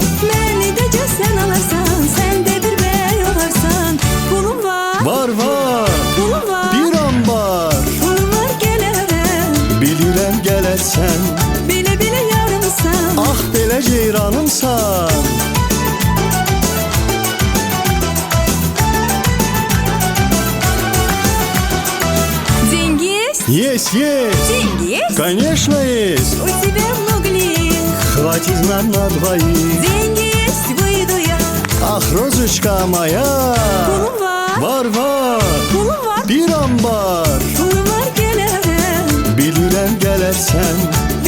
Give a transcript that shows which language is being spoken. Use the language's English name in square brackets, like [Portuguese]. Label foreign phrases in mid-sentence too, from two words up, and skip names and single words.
[Azerbaijani] Beni dəcə sen alarsan, sen de bir bey olarsan. Pulum var, Var, pulum var, bir an var. pulum var gələrəm. Bilirəm gələrsən. Bile bile yarımsan. Ah, belə ceyranımsan. [Russian] Деньги есть? Есть, есть! Деньги есть? Конечно есть! У тебя много ли их? Хватит нам на двоих. Деньги есть, выйду я. Ах, розочка моя. [Azerbaijani] Pulum var, Var, pulum var, bir an var. pulum var gələrəm. Bilirəm gələrsən.